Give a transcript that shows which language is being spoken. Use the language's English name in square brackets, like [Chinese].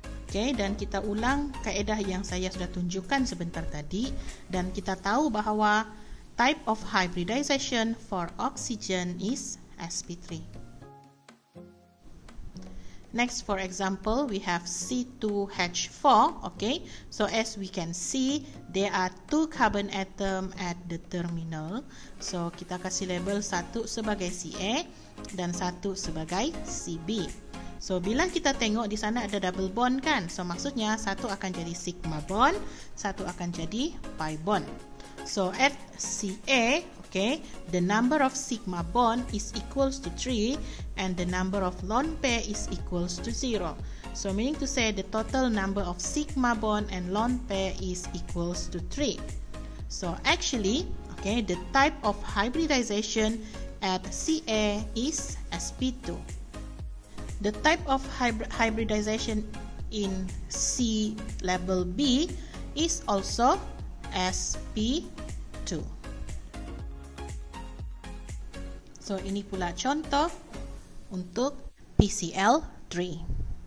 [Malay] Okay, dan kita ulang kaedah yang saya sudah tunjukkan sebentar tadi, dan kita tahu bahawa [English] type of hybridization for oxygen is sp3. Next, for example, we have C2H4. Okay, so as we can see, there are 2 carbon atom at the terminal. [Malay] So kita kasih label satu sebagai Ca dan satu sebagai Cb. So bila kita tengok di sana ada double bond kan, so maksudnya satu akan jadi sigma bond, satu akan jadi pi bond. [English] So at Ca, okay, the number of sigma bond is equals to 3 and the number of lone pair is equals to 0. So meaning to say the total number of sigma bond and lone pair is equals to 3. So actually, okay, the type of hybridization at Ca is sp2. The type of hybridization in C label B is also sp2. [Malay] So ini pula contoh untuk PCl3.